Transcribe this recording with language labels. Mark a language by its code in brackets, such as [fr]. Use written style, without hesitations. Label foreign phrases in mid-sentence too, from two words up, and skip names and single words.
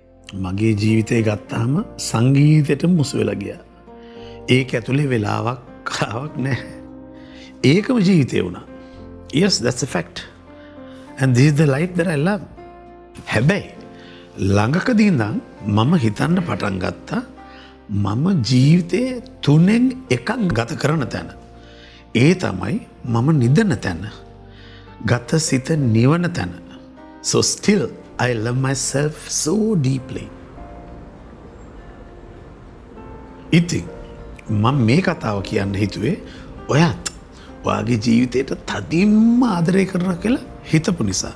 [si] මගේ ජීවිතය ගත්තාම සංගීතයට මුසු වෙලා ගියා. ඒක ඇතුලේ වෙලාවක් කාවක් නැහැ. ඒකම ජීවිතය වුණා. [en] Yes, that's a fact. And this is the life that I love. [si] හැබැයි ළඟකදී ඉඳන් මම හිතන්න පටන් ගත්තා මම ජීවිතයේ 3න් එකක් ගත කරන තැන. ඒ තමයි මම නිදන තැන. ගත සිත නිවන තැන. [en] So still I love myself so deeply. [si] ඉතින් මම මේ කතාව කියන්න හිතුවේ ඔයත් ඔයාගේ ජීවිතයට තදින්ම ආදරය කරන කියලා හිතපු නිසා.